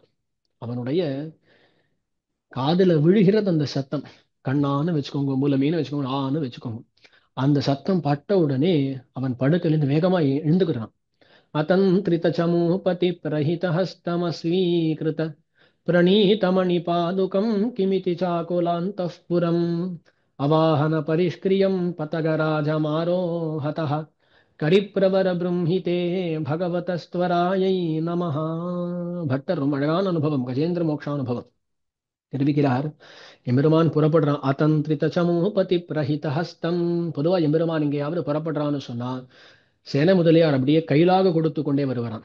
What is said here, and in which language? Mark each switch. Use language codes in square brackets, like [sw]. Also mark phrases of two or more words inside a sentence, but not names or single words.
[ta] அவனுடைய காதுல விழுகிறது அந்த சத்தம். கண்ணான்னு வச்சுக்கோங்க, மூலமேனு வச்சுக்கோங்க, ஆன்னு வச்சுக்கோங்க. அந்த சத்தம் பட்ட உடனே அவன் படுக்கையிலிருந்து வேகமா எழுந்துக்கிறான். [sa] अतन्द्रित चमूपति प्रहित हस्तमस्वीकृत प्रणीतमणिपादुकं किमिति चाकुलान्तः पुरम् अवाहन परिष्क्रियं पतगराजमारोहतः करिप्रवर भगवत्स्वरायै नमः. [ta] பட்டர் ரொம்ப அழகான அனுபவம், கஜேந்திர மோக்ஷானுபவம் தெரிவிக்கிறார். எம்பெருமான் புறப்படுறான். [sa] अतन्द्रित चमूपति प्रहित हस्तम्. [ta] பொதுவா எம்பெருமான் எங்கேயாவது புறப்படுறான்னு சொன்னா சேன முதலியார் அப்படியே கையிலாக கொடுத்து கொண்டே வருவாராம்.